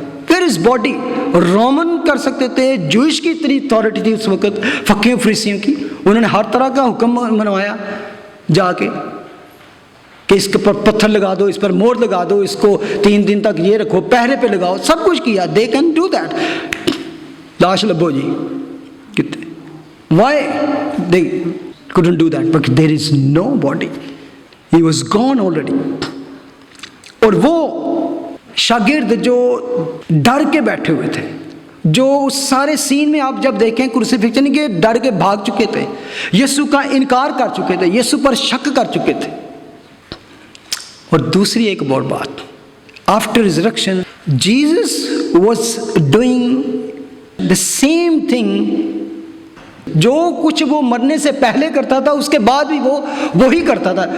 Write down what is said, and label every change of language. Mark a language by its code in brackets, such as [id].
[hi] फिर इस body Roman कर सकते थे, जूइश की इतनी अथॉरिटी थी उस वक्त, फकीयों फरीसियों की, उन्होंने हर तरह का हुक्म मनवाया जाके कि इसके पर पत्थर लगा दो, इस पर मोहर लगा दो, इसको 3 दिन तक ये रखो, पहरे पे लगाओ, सब कुछ किया। [en] They can do that. [hi] लाश लबो जी कितने, [en] Why they couldn't do that because there is no body, he was gone already। [hi] और वो शागिर्द जो डर के बैठे हुए थे, जो उस सारे सीन में आप जब देखें क्रूसिफिक्शन के, डर के भाग चुके थे, यीशु का इनकार कर चुके थे, यीशु पर शक कर चुके थे। और दूसरी एक और बात, [en] after resurrection Jesus was doing the same thing [hi] जो कुछ वो मरने से पहले करता था, उसके बाद भी वो ही करता था।